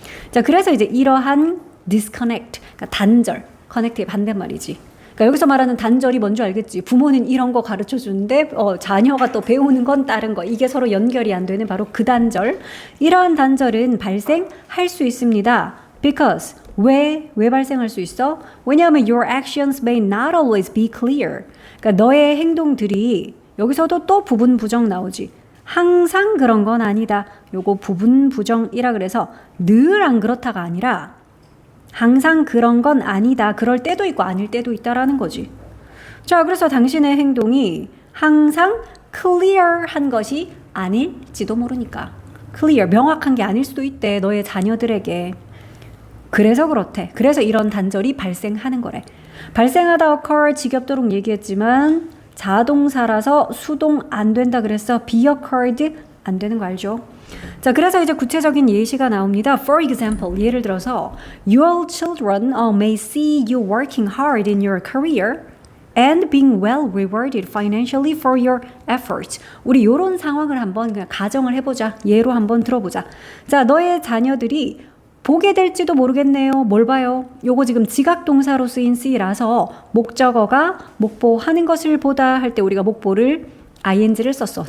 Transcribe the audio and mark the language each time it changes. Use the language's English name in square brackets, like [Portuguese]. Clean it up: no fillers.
[Korean] 자, 그래서 이제 이러한 disconnect, 그러니까 단절, connect의 반대말이지. 그러니까 여기서 말하는 단절이 뭔지 알겠지? 부모는 이런 거 가르쳐 주는데 자녀가 또 배우는 건 다른 거. 이게 서로 연결이 안 되는 바로 그 단절. 이러한 단절은 발생할 수 있습니다. Because 왜 발생할 수 있어? 왜냐하면 [English] your actions may not always be clear. [Korean] 그러니까 너의 행동들이 여기서도 또 부분 부정 나오지. 항상 그런 건 아니다. 요거 부분 부정이라 그래서 늘 안 그렇다가 아니라 항상 그런 건 아니다. 그럴 때도 있고 아닐 때도 있다라는 거지. 자, 그래서 당신의 행동이 항상 clear한 것이 아닐지도 모르니까. clear, 명확한 게 아닐 수도 있대. 너의 자녀들에게. 그래서 그렇대. 그래서 이런 단절이 발생하는 거래. 발생하다 occur 지겹도록 얘기했지만 자동사라서 수동 안 된다 그랬어. be occurred 안 되는 거 알죠? 자, 그래서 이제 구체적인 예시가 나옵니다. [English] For example, [Korean] 예를 들어서 [English] Your children may see you working hard in your career and being well rewarded financially for your efforts. [Korean] 우리 이런 상황을 한번 그냥 가정을 해보자. 예로 한번 들어보자. 자, 너의 자녀들이 보게 될지도 모르겠네요. 뭘 봐요? 요거 지금 지각동사로 쓰인 C라서 목적어가 목보하는 것을 보다 할 때 우리가 목보를 ing를 썼어.